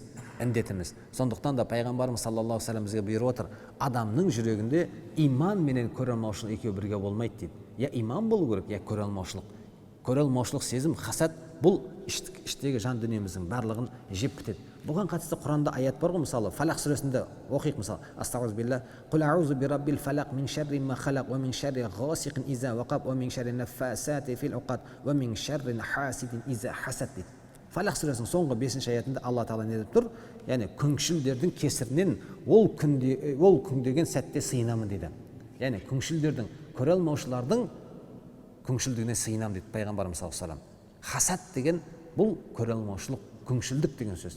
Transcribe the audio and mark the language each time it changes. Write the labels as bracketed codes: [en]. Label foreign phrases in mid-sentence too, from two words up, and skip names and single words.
[kk] Сондықтан да пайғамбарымыз [ar] صلى الله عليه وسلم [kk] бізге бұйырып отыр, адамның жүрегінде иман менен көре алмаушылық екеуі бірге болмайды дейді. Я иман болу керек, я көре алмаушылық. Көре алмаушылық сезім, хасад, бұл іштегі жан дүниеміздің барлығын жеп бітеді. Бұған қатысты Құранда аят бар ғой, мысалы Фалақ сүресінде оқиық, мысалы астағфируллах, [ar] قل أعوذ برب الفلق من شر ما خلق ومن شر غاسق إذا وقب ومن شر النفاثات في العقد ومن شر حاسد إذا حسد [kk] дейді. Фалақ сүресінің соңғы 5-ші аятында Алла тағала не деп тұр? Яғни күңшілдердің кесірінен ол күндеген сәтте сыйынамын дейді. Яғни күңшілдердің, көре алмаушылардың күңшілдігіне сыйынамын дейді пайғамбарымыз [ar] صلى الله عليه وسلم. [kk] Хасад деген бұл көре алмаушылық, күңшілдік деген сөз.